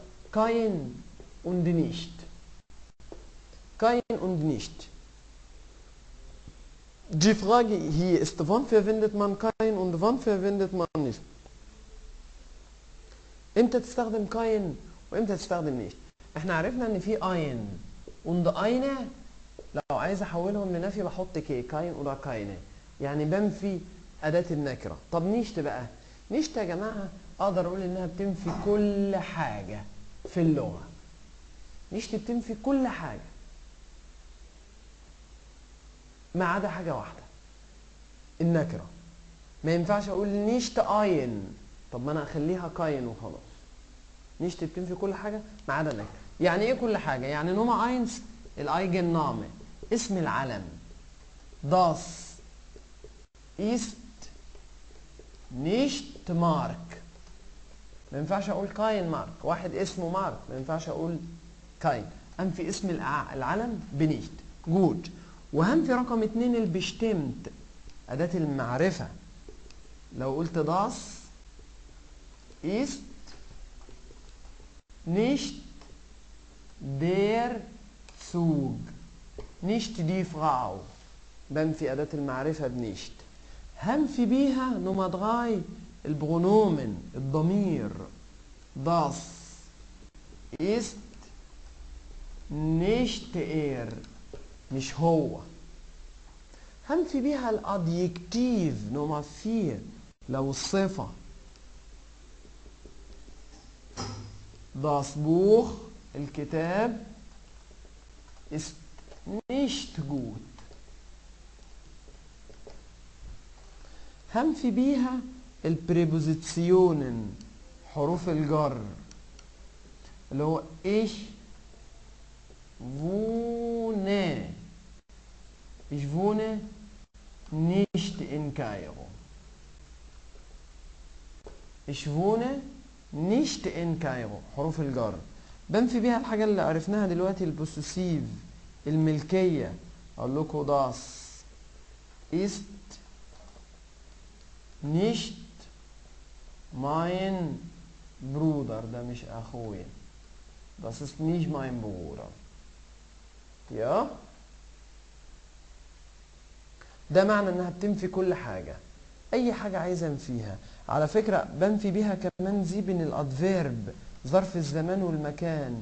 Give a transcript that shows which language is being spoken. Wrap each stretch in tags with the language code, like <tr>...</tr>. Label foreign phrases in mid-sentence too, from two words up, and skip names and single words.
<de>Kein und nicht. Kein und nicht. Die Frage hier ist, wann verwendet man kein und wann verwendet man nicht?</de> <ar>امتى تستخدم kein وامتى تستخدم nicht؟ احنا عرفنا ان في</ar> <de>ein und eine</de> <ar>لو عايز احولهم لنفي بحط كاين ولا كاينه، يعني بنفي اداه النكره. طب نيشت بقى، نيشت يا جماعه اقدر اقول انها بتنفي كل حاجه في اللغه. نيشت بتنفي كل حاجه ما عدا حاجه واحده، النكره. ما ينفعش اقول</ar> <de>nicht ein,</de> <ar>طب ما انا اخليها كاين وخلاص. نيشت بتنفي كل حاجه ما عدا النكره. يعني ايه كل حاجه؟ يعني</ar> <de>Nummer eins Eigenname,</de> <ar>اسم العلم.</ar> <de>Das ist nicht Mark.</de> <ar>ما ينفعش اقول كاين مارك، واحد اسمه مارك ما ينفعش اقول كاين. انفي اسم العلم بنيشت. جود. وهنفي رقم 2 البشتمت، اداه المعرفه. لو قلت</ar> <de>das ist nicht der Zug. nicht die Frau.</de> <ar>بنفي أداة المعرفة بنيشت. هنفي بيها نمرة 3 البرونومن، الضمير.</ar> <de>das ist nicht er،</de> <ar>مش هو. هنفي بيها الادجكتيف نمرة 4 لو الصفة.</ar> <de>das Buch الكتاب ist nicht gut.</de> <ar>هنفي بيها البريبوزيسيونن حروف الجر اللي هو</ar> <de>ich wohne. ich wohne nicht in Kairo. ich wohne nicht in Kairo</de> <ar>حروف الجر. بنفي بيها الحاجة اللي عرفناها دلوقتي البوسيسيف الملكية. أقول لكم</ar> <de>das ist nicht mein Bruder.</de> <ar>ده مش أخويا.</ar> <de>das ist nicht mein Bruder.</de> <ar>يا ده معنى إنها بتنفي كل حاجة. أي حاجة عايزة أنفيها. على فكرة بنفي بيها كمان زيبن الأدفيرب، ظرف الزمان والمكان.</ar>